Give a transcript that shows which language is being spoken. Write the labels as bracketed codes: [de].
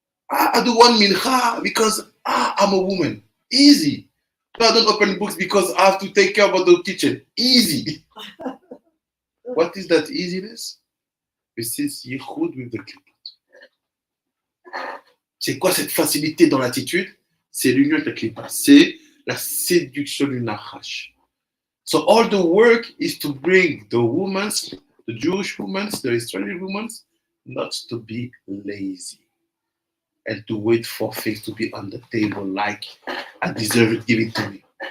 [en] I don't want mincha because I'm a woman. Easy. No, I don't open books because I have to take care of the kitchen. Easy. What is that easiness? This is yichud with the klipot. [fr] C'est quoi cette facilité dans l'attitude? C'est l'union avec la klipot. C'est la séduction du nachash. [en] So all the work is to bring the Jewish women, the Israeli women, not to be lazy and to wait for things to be on the table like I deserve it, give it to me.